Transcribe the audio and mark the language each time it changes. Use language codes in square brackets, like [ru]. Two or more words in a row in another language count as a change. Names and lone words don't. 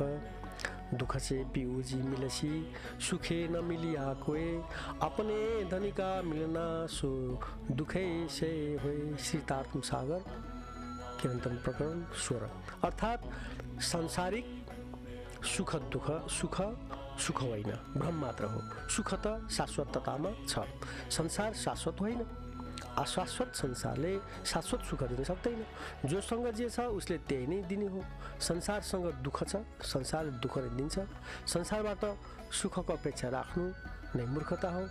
[hi] दुख से पिउ जी मिलसी, सुखे न मिलिया कोई, अपने धनी का मिलना, सो दुखे से होए। श्री तात्म सागर किरंतन प्रकरण 16। [ne] अर्थात सांसारिक सुख दुख, सुख सुख होइन, भ्रम मात्र हो। सुख त शाश्वततामा छ। संसार शाश्वत होइन। अशाश्वत संसारले शाश्वत सुख दिन सक्दैन। जोसँग जे छ उसले त्यही नै दिने हो। संसारसँग दुःख छ, संसारले दुःख नै दिन्छ। संसारबाट सुखको अपेक्षा राख्नु नै मूर्खता हो।